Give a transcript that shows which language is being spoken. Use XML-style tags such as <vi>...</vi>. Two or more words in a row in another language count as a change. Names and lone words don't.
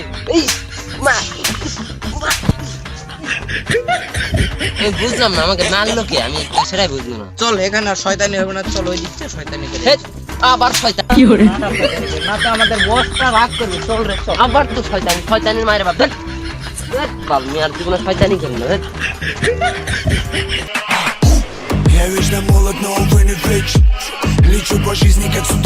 <bn>এই মা, আমি বুঝলাম না আমাকে মারলো কে, আমি সেটাই বুঝলাম না। চল এখানে আর শয়তানি হবে না, চল ওই দিক থেকে শয়তানি করি। হেৎ, আবার শয়তান। না তো আমাদের বসটা ভাগ করবে, চল রে চল। আবার তো শয়তানি, শয়তানির মায়ের বাপ। হেৎ, হেৎ, বাল, আমি আর জীবনে শয়তানি করি না। হেৎ।</bn> <ru>Я вечно молод, но увы не вечен. Лечу по жизни, как судачок.</ru>